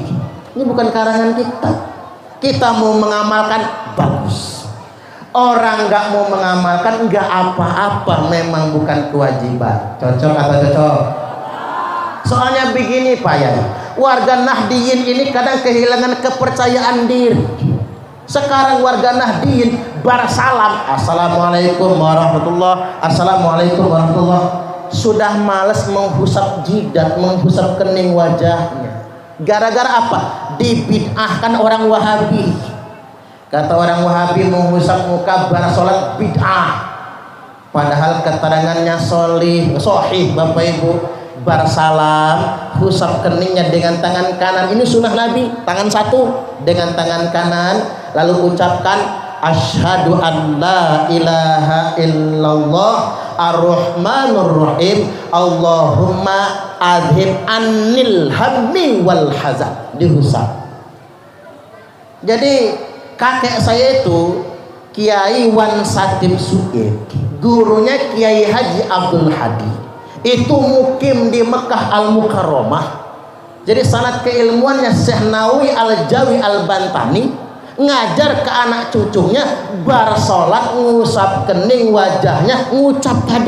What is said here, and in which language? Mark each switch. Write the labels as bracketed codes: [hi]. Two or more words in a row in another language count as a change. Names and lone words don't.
[id] Ini bukan karangan kita. Kita mau mengamalkan bagus. Orang nggak mau mengamalkan nggak apa-apa, memang bukan kewajiban. Cocok atau cocok? Soalnya begini Pak ya, warga Nahdiyin ini kadang kehilangan kepercayaan diri. Sekarang warga Nahdiyin bersalam, [ar] السلام عليكم ورحمة الله, السلام عليكم ورحمة الله, [id] sudah malas menghusap jidat, menghusap kening wajahnya. Gara-gara apa? Dibid'ahkan orang Wahabi. Kata orang Wahabi, mengusap muka bar sholat bid'ah. Padahal keterangannya sahih Bapak Ibu, bersalam, usap keningnya dengan tangan kanan. Ini sunnah Nabi, tangan satu dengan tangan kanan, lalu ucapkan [ar] أشهد أن لا إله إلا الله الرحمن الرحيم اللهم أذهب عن الهم والحزن, [id] diusap. Jadi kakek saya itu Kiai Wan Satim Su'id, gurunya Kiai Haji Abdul Hadi, itu mukim di Mekah Al-Mukarramah. Jadi sanad keilmuannya Syekh Nawawi Al-Jawi Al-Bantani ngajar ke anak cucunya bar sholat ngusap kening wajahnya ngucap tadi.